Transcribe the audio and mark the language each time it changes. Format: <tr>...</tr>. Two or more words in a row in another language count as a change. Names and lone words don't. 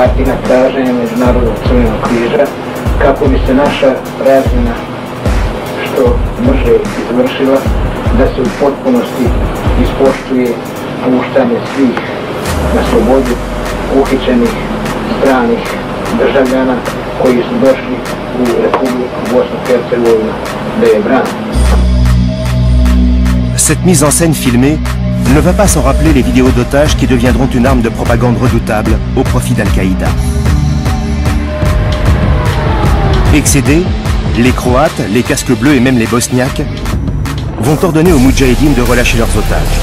<hr>i na traženje Međunarodnog crvenog križa kako bi se naša razmjena što brže izvršila, da se u potpunosti ispoštuje puštanje svih na slobodu uhićenih stranih državljana koji su došli u Republiku Bosne-Hercegovine da je brane.</hr> <fr>Cette mise en scène filmée ne va pas sans rappeler les vidéos d'otages qui deviendront une arme de propagande redoutable au profit d'Al-Qaïda. Excédés, les Croates, les casques bleus et même les Bosniaques vont ordonner aux moudjahidines de relâcher leurs otages.</fr>